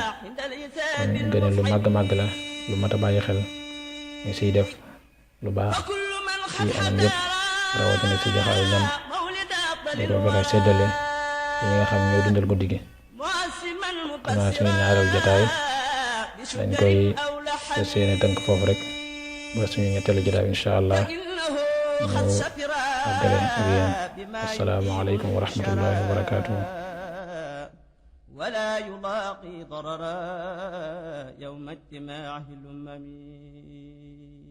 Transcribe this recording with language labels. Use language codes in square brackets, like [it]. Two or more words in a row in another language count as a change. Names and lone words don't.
[wo] kon gëneel lu màgg-màgg la lu mat a bàyyi xel ñu siy def lu baax ci anam yëpp rawatina ci jaxaayu ñam di ko gën a séddale yi nga xam ñoo dundal guddi gi. xanaa suñu ñaareel jotaay dañ koy fas yéene tënk foofu rek ba suñu ñetteelu jotaay [ar] إن شاء الله [wo] ñu àggaleen ak yéen. [ar] السلام عليكم ورحمة الله وبركاته. ولا يلاقي ضررا يوم اجتماعه الأمم.